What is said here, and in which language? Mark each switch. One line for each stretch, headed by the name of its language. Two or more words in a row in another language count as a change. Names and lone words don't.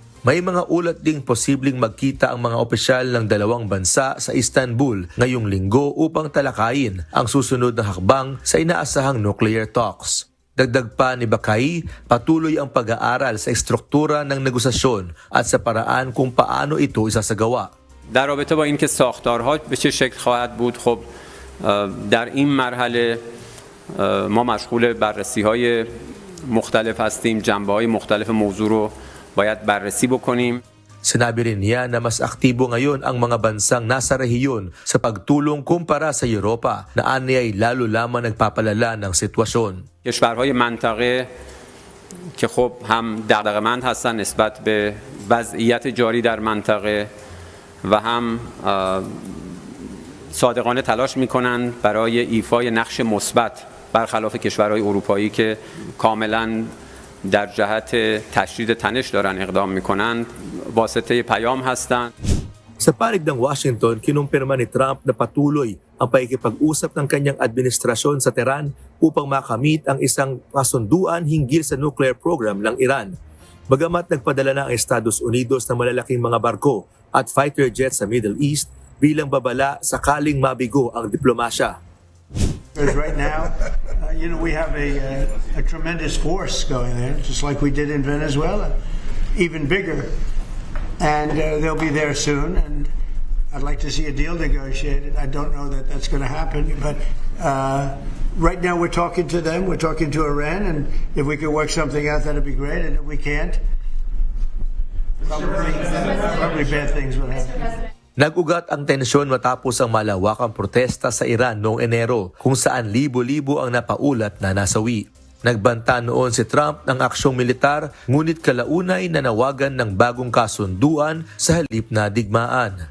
Filipino: May mga ulat ding posibleng magkita ang mga opisyal ng dalawang bansa sa Istanbul ngayong linggo upang talakayin ang susunod na hakbang sa inaasahang
English: nuclear talks.
Filipino: Dagdag pa ni Bakai, patuloy ang pag-aaral sa estruktura ng negosasyon at sa paraan kung paano ito isasagawa.
Persian: در رابطه با اینکه ساختارها به چه شکل خواهد بود، خب در این مرحله ما مشغول بررسی‌های مختلف هستیم. جنبه‌های مختلف موضوع رو باید بررسی بکنیم.
Filipino: Sinabi rin niya na mas aktibo ngayon ang mga bansang nasa rehiyon sa pagtulong kumpara sa Europa na aniyay lalo lamang nagpapalala ng sitwasyon.
Persian: کشورهای منطقه که خب هم دغدغه‌مند هستن نسبت به وضعیت جاری در منطقه و هم صادقانه تلاش می‌کنند برای ایفای نقش مثبت برخلاف کشورهای اروپایی که کاملاً در جهت تشدید تنش دارن اقدام میکنند واسطه پیام هستند.
Filipino: Sa panig ng Washington, kinumpirma ni Trump na patuloy ang pakikipag-usap ng kanyang administrasyon sa Tehran upang makamit ang isang kasunduan hinggil sa
English: nuclear program
Filipino: ng Iran. Bagamat nagpadala na ang Estados Unidos ng malalaking mga barko at
English: fighter jets
Filipino: sa Middle East bilang babala sakaling mabigo ang diplomasya.
English: Right now, we have a tremendous force going there, just like we did in Venezuela, even bigger. And they'll be there soon, and I'd like to see a deal negotiated. I don't know that that's going to happen, but right now we're talking to them, we're talking to Iran, and if we could work something out, that'd be great, and if we can't, probably bad things will happen.
Filipino: Nag-ugat ang tensyon matapos ang malawakang protesta sa Iran noong Enero kung saan libo-libo ang napaulat na nasawi. Nagbanta noon si Trump ng aksyong militar ngunit kalaunay nanawagan ng bagong kasunduan sa halip na digmaan.